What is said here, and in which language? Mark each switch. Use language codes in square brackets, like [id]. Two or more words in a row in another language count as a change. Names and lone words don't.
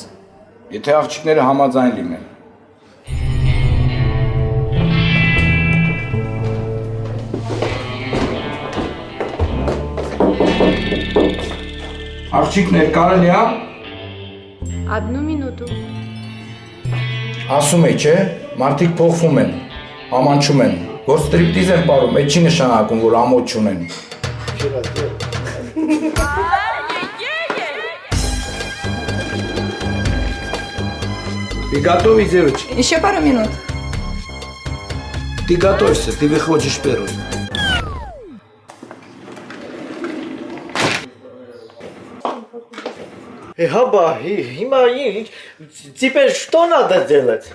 [hy] Եթե աղջիկները համաձայն լինեն։ Աղջիկներ կարելի է։ [ru] Одну минуту. [hy] Ասում է, չէ, մարդիկ փոխվում են, ամանչում են, որ ստրիպտիզ են պարում, այդ չի նշանակում, որ ամոթ չունեն։ [ru] Ты готовы, девочки? Еще пару минут. Ты готовься, ты выходишь первый. Хаба, теперь что надо делать?